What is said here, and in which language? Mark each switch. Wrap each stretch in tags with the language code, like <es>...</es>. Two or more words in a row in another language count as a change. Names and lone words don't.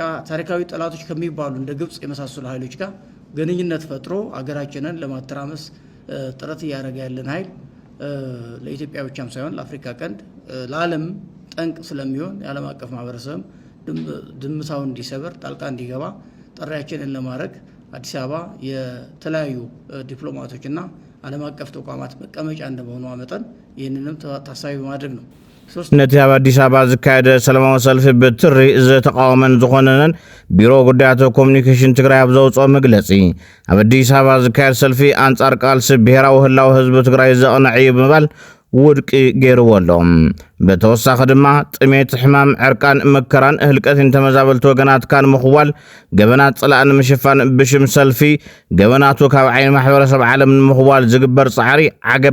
<am>ታሪካዊ ጠላቶች ከሚባሉ እንደ ግብጽ የመሳሰሉ ኃይሎች ጋር ግንኙነት ፈጥሮ አገራችንን ለማተራመስ ጥረት እያደረገ ያለን ኃይል ለኢትዮጵያ ብቻም ሳይሆን ለአፍሪካ ቀንድ ለዓለም ጠንቅ ስለሚሆን የዓለም አቀፍ ማህበረሰብ ድምታውን እንዲሰበር ጣልቃ እንዲገባ ጥሪያችንን ለማድረግ አዲስ አበባ የተለያዩ ዲፕሎማቶችና ዓለም አቀፍ ተቋማት መቀመጫ እንደመሆኑ መጠን ይህንንም ታሳቢ በማድረግ ነው።</am> <ti>ነቲ ኣብ አዲስ አበባ ዝካየደ ሰላማዊ ሰልፊ ብትሪ ዝተቃወመን ዝኾነን ቢሮ ጉዳያት ኮሙኒኬሽን ትግራይ ኣብ ዘውፅኦ መግለፂ ኣብ አዲስ አበባ ዝካየድ ሰልፊ አንጻር ቃልሲ ብሔራዊ ህላዊ ህዝቢ ትግራይ ዘቕንዕ እዩ ብምባል ውድቂ ገይርዎ ኣሎ። በተወሳኺ ድማ ጥሜት ሕማም ዕርቃን መከራን ህልቀትን ተመዛበልቲ ወገናትካ ንምኽዋል ገበናት ጽላእ ንምሽፋን ብሽም ሰልፊ ገበናቱ ካብ ዓይኒ ማሕበረሰብ ዓለም ንምኽዋል ዝግበር ጻዕሪ ዓገብ</ti>